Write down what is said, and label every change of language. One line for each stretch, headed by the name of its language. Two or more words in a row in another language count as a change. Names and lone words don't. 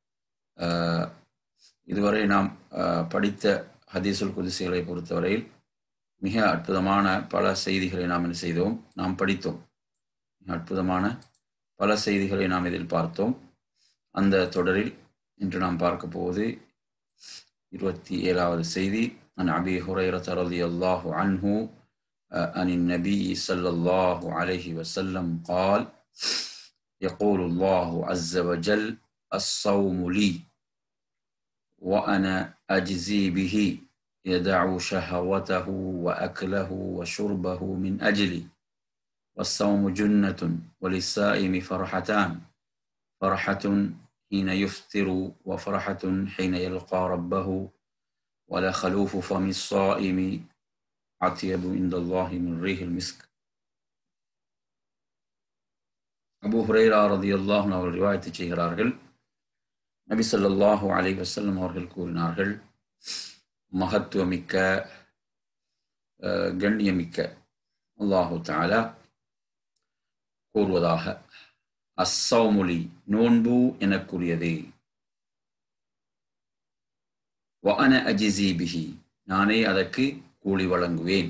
Tamil: இதுவரை நாம் படித்த ஹதீஸுல் குதுசிகளை பொறுத்தவரையில் மிக அற்புதமான பல செய்திகளை நாம் என்ன செய்தோம், நாம் படித்தோம். மிக அற்புதமான பல செய்திகளை நாம் இதில் பார்த்தோம். அந்த தொடரில் இன்று நாம் பார்க்க போவது 27வது செய்தி.
Arabic: عن أبي هريرة رضي الله عنه عن النبي صلى الله عليه وسلم قال يقول الله عز وجل الصوم لي وأنا أجزي به يدع شهوته وأكله وشربه من أجلي والصوم جنة وللصائم فرحتان فرحة حين يفطر وفرحة حين يلقى ربه ولا خلوف فم الصائم أطيب عند الله من ريح المسك.
Tamil: அபூ ஹுரைரா
Arabic: رضي الله عنه
Tamil: அவர்கள் ரிவாயத் செய்கிறார்கள். நபி
Arabic: صلى الله عليه وسلم
Tamil: அவர்கள் கூறினார்கள், மகத்துவமிக்க கண்ணியமிக்க
Arabic: الله تعالى
Tamil: கூறுவதாக,
Arabic: الصوم لي
Tamil: நோன்பு எனக்குரியது,
Arabic: وأنا أجزي به
Tamil: நானே அதற்கு கூலி வழங்குவேன்.